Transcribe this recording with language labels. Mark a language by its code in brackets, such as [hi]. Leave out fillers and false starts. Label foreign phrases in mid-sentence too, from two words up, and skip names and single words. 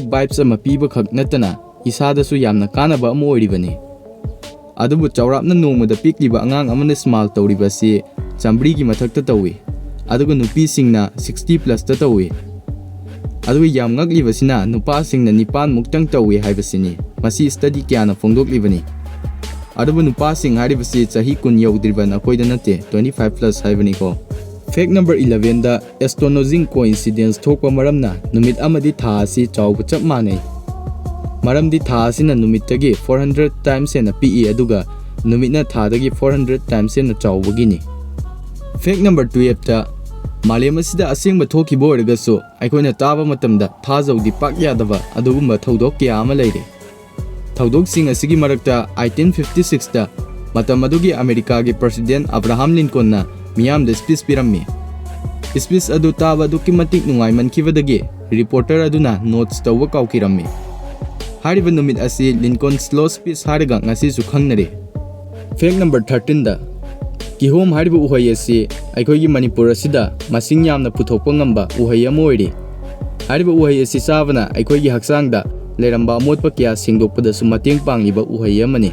[mni] vibes ama piba khak natana isada su yamna kanaba am oiribani adubu chawrapna nongmada pikliba angang amana smile tawriba si chambri gi mathakta tawi aduga nupi singna 60 plus ta tawi aduga yam ngagliba sina nupa singna nipan muktang tawi haibasini masi study kyana phongdoklibani adubu nupa sing haribasi chahi kun yawdriban akoida nate 25 plus haibani ko [en] Fact number [mni] 11 da [en] astonishing coincidence [mni] thokpa maramna numit amadi tha asi chawba chap manai maramdi tha asina numittagi 400 times ena pi aduga numitna tha dagi 400 times ena chawbagini [en] Fact number [mni] 12 ta malem asida asengba thokibo orgaso aikoina taba matamda tha jawdi pak yadaba adugumba thodok kya ama leire thodok sing asigi marakta 1856 ta matam adugi America gi President Abraham Lincoln na miyam da speech pirammi. Speech adu taba duki matik nungai mankibadagi reporter aduna notes tawwa kaukirammi. Hariba numit asi Lincoln slow speech hariga ngasi su khangnare. [en] Fact number [mni] 13 da Kihom hariba uhai asi aikoi gi Manipur asida masing yamna puthokpa ngamba uhai ama oiri. Hariba uhai asi sabana aikoi gi haksangda leramba amotpa kya singdokpada su mateng pangiba uhai amani.